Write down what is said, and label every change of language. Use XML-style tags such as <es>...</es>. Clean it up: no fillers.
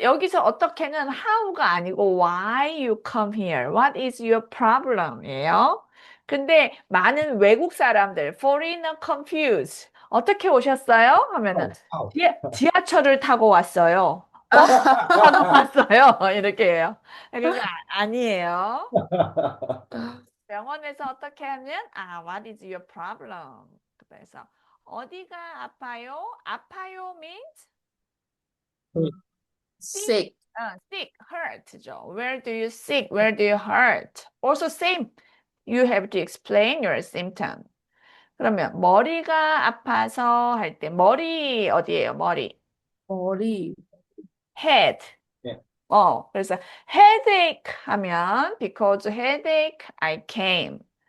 <ko>여기서 어떻게는 how가 아니고</ko> <en>why you come here? What is your problem?</en> <ko>이에요. 근데 많은 외국 사람들,</ko> <en>foreigner confused.</en> <ko>어떻게 오셨어요? 하면은 아우. 지하철을 타고 왔어요. 버스 타고 왔어요. 이렇게 해요. 그거 아니에요. 병원에서 어떻게 하면</ko> <en>what is your problem?</en> <ko>그래서 어디가 아파요? 아파요 means</ko> <en>Sick. sick, hurt죠. Where do you sick? Where do you hurt? Also same. You have to explain your symptom.</en> <ko>그러면 머리가 아파서 할 때 머리 어디예요? 머리. 머리.</ko> <en>head.</en> <ko>네. 그래서 headache 하면</ko> <en>because headache I came.</en>